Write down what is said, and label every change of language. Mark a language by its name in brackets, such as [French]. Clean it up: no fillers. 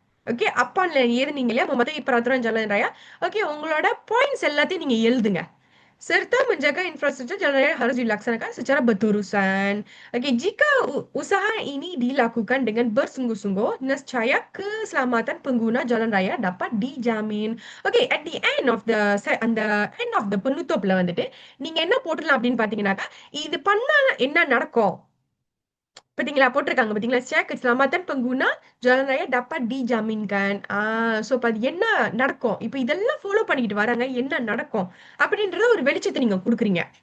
[Tamil] Okay, அப்பான்ல எழுதுனீங்க இல்லையா, [Malay] mematuhi peraturan jalan raya. [Tamil] Okay, உங்களோட points எல்லாத்தையும் நீங்க எழுதுங்க. [Malay] Serta menjaga infrastruktur jalan raya harus dilaksanakan secara berterusan. Okey, jika usaha ini dilakukan dengan bersungguh-sungguh, nescaya keselamatan pengguna jalan raya dapat dijamin. [Tamil] Okay, [English] at the end of the [Tamil] penutupல வந்துட்டு நீங்க என்ன போட்டுடலாம் அப்படின்னு பாத்தீங்கன்னாக்கா, இது பண்ணா என்ன நடக்கும் பாத்தீங்களா, போட்டிருக்காங்க பாத்தீங்களா, [Malay] secara keselamatan pengguna jalan raya dapat dijaminkan. [Tamil] So அது என்ன நடக்கும், இப்ப இதெல்லாம் ஃபாலோ பண்ணிக்கிட்டு வராங்க, என்ன நடக்கும் அப்படின்றத ஒரு வெளிச்சத்தை நீங்க கொடுக்குறீங்க.